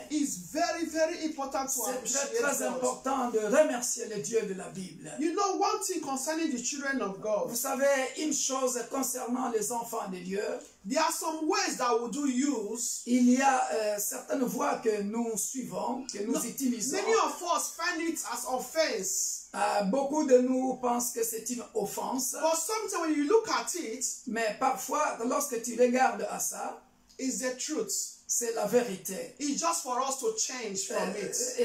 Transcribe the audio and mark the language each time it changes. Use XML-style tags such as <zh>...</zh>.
<en>It's very, very important to</en> <fr>C'est</fr> <en>appreciate</en> <fr>très</fr> <en>God.</en> <fr>important de remercier le Dieu de la Bible.</fr> <en>You know one thing concerning the children of God.</en> <fr>Vous savez, une chose concernant les enfants de Dieu,</fr> <en>there are some ways that we do use.</en> <fr>il y a certaines voies que nous suivons, que nous utilisons.</fr> <en>Many of us find it as offense.</en> <fr>Beaucoup de nous pensent que c'est une offense.</fr> <en>But sometimes when you look at it,</en> <fr>Mais parfois, lorsque tu regardes à ça,</fr> <en>it's the truth.</en> <fr>c'est la vérité.</fr> <en>It's just for us to change from it.</en>